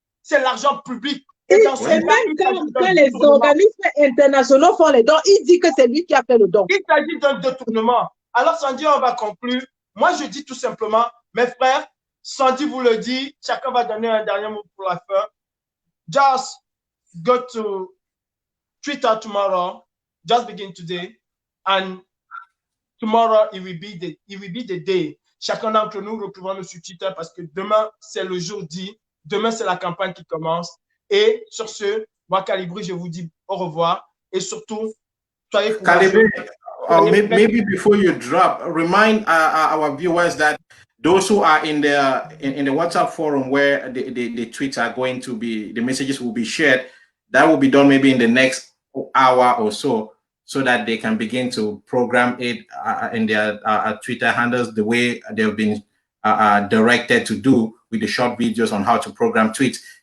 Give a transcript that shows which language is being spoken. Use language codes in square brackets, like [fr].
[fr] C'est l'argent public. Et même quand les organismes internationaux font les dons, il dit que c'est lui qui a fait le don. Il s'agit d'un détournement. Alors, Sandy, on va conclure. Moi, je dis tout simplement, mes frères, Sandy vous le dit, chacun va donner un dernier mot pour la fin. [en] Just go to Twitter tomorrow. Just begin today. And tomorrow, it will be the day. [fr] Chacun d'entre nous retrouvera sur Twitter parce que demain, c'est le jour dit. Demain, c'est la campagne qui commence. Et sur ce, moi, Calibri, je vous dis au revoir. Et surtout, soyez [en] Calibri, maybe before you drop, remind our viewers that those who are in the WhatsApp forum where the tweets are going to be, the messages will be shared, that will be done maybe in the next hour or so that they can begin to program it in their Twitter handles the way they've been directed to do with the short videos on how to program tweets.